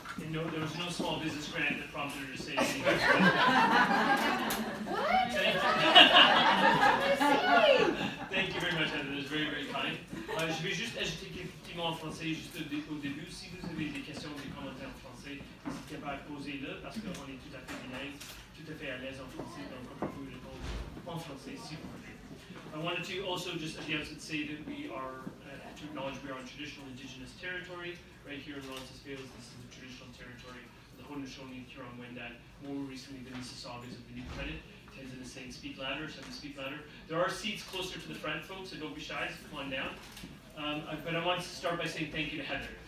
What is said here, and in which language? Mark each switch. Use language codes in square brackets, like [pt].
[en] No, there was no small business grant that prompted her to say anything. Thank you very much, Heather. That was very, very kind. [fr] Je vais juste ajouter quelques petits mots en français juste au début. Si vous avez des questions ou des commentaires en français, n'hésitez pas à poser-le parce qu'on est tout à fait bilingue, tout à fait à l'aise en français, donc on peut vous répondre en français si vous voulez. [en] I wanted to also just at the outset say that we are, to acknowledge we are on traditional indigenous territory. Right here in Roncesvalles, this is the traditional territory of the Haudenosaunee, Huron-Wendat, more recently the Mississaugas of the New Credit, Tenzin and Saint Speak Ladder, so the Speak Ladder. There are seats closer to the front, folks, so don't be shy, so come on down. But I want to start by saying thank you to Heather.